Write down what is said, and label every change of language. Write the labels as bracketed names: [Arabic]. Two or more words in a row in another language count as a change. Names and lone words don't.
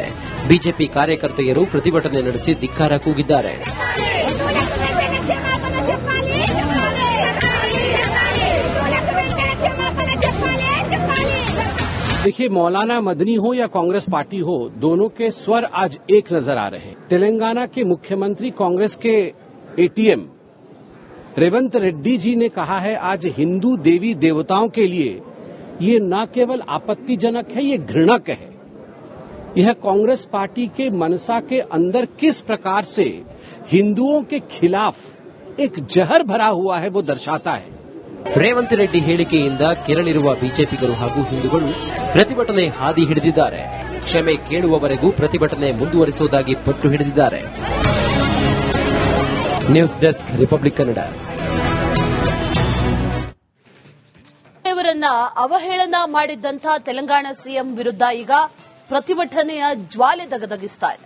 [Kannada] ಬಿಜೆಪಿ ಕಾರ್ಯಕರ್ತೆಯರು ಪ್ರತಿಭಟನೆ ನಡೆಸಿ ಧಿಕ್ಕಾರ ಕೂಗಿದ್ದಾರೆ. [Hindi] देखिए, मौलाना मदनी हो या कांग्रेस पार्टी हो, दोनों के स्वर आज एक नजर आ रहे हैं. तेलंगाना के मुख्यमंत्री कांग्रेस के एटीएम रेवंत रेड्डी जी ने कहा है आज हिंदू देवी देवताओं के लिए ये न केवल आपत्तिजनक है, ये घृणक है. यह कांग्रेस पार्टी के मनसा के अंदर किस प्रकार से हिंदुओं के खिलाफ एक जहर भरा हुआ है वो दर्शाता है. [Kannada] ರೇವಂತ್ ರೆಡ್ಡಿ ಹೇಳಿಕೆಯಿಂದ ಕೆರಳಿರುವ ಬಿಜೆಪಿಗರು ಹಾಗೂ ಹಿಂದೂಗಳು ಪ್ರತಿಭಟನೆ ಹಾದಿ ಹಿಡಿದಿದ್ದಾರೆ. ಕ್ಷಮೆ ಕೇಳುವವರೆಗೂ ಪ್ರತಿಭಟನೆ ಮುಂದುವರಿಸುವುದಾಗಿ ಪಟ್ಟು ಹಿಡಿದಿದ್ದಾರೆ. ನ್ಯೂಸ್ ಡೆಸ್ಕ್, ರಿಪಬ್ಲಿಕ್ ಕನ್ನಡ. ದೇವರನ್ನ ಅವಹೇಳನ ಮಾಡಿದ್ದಂಥ ತೆಲಂಗಾಣ ಸಿಎಂ ವಿರುದ್ಧ ಈಗ ಪ್ರತಿಭಟನೆಯ ಜ್ವಾಲೆ ದಗದಗಿಸ್ತಾ ಇದೆ.